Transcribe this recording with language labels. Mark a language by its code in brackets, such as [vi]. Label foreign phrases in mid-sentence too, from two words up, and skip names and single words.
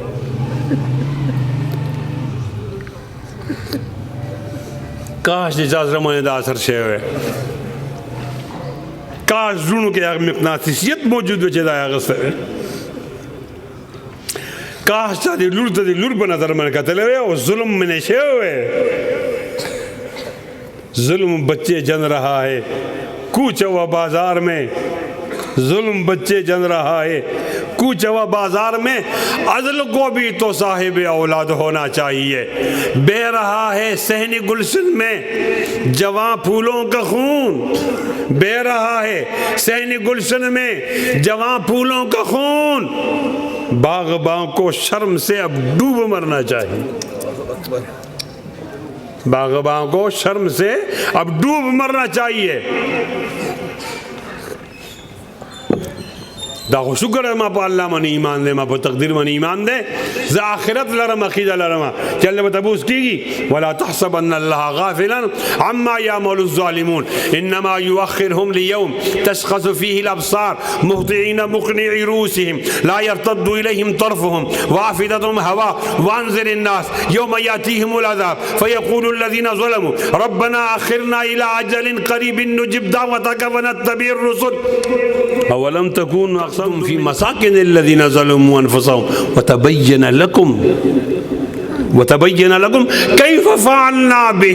[ps] کاش چې چا زړه باندې دا اثر شوی وی، کاش زړونو کې هغه مقناطیسیت موجود و چې دا یې اخیستی وی، کاش چا دې لور ته د لور په نظر باندې کتلی وی او ظلم منې شوی وی. [ur] ظلم بچے جن رہا ہے کوچ و بازار میں، ظلم بچے جن رہا ہے کوچ و بازار میں، عدل کو بھی تو صاحب اولاد ہونا چاہیے. بہ رہا ہے صحن گلشن میں جواں پھولوں کا خون، بہ رہا ہے صحن گلشن میں جواں پھولوں کا خون، باغباں کو شرم سے اب ڈوب مرنا چاہیے، باغباں کو شرم سے اب ڈوب مرنا چاہیے. [ps] دا خو شکر ما په الله باندې ایمان دی، ما په تقدیر باندې ایمان دی، زه آخرت لرم، عقیده لرم چې الله به تپوس کېږي. [ar] ولا تحسبن الله غافلا عما يعمل الظالمون انما يؤخرهم ليوم تشخص فيه الابصار مهطعين مقنعي رؤوسهم لا يرتد اليهم طرفهم وافئدتهم هواء وانذر الناس يوم ياتيهم العذاب فيقول الذين ظلموا ربنا اخرنا الى اجل قريب نجب دعوتك ونتبع الرسل اولم تكونوا في مساكن الذين ظلموا انفسهم وتبين لكم وتبين لكم كيف فعلنا